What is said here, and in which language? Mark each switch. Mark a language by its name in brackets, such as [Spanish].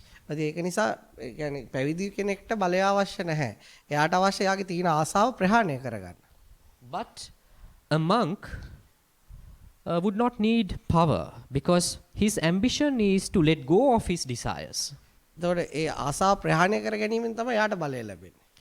[Sinhala] ඒක නිසා ඒ කියන්නේ පැවිදි කෙනෙක්ට බලය අවශ්‍ය නැහැ. එයාට අවශ්‍ය යාගේ තියෙන ආසාව ප්‍රහාණය කරගන්න. [English] But a monk would not need power because his ambition is to let go of his desires. [Sinhala] එතකොට ඒ ආසාව ප්‍රහාණය කර ගැනීමෙන් තමයි එයාට බලය ලැබෙන්නේ.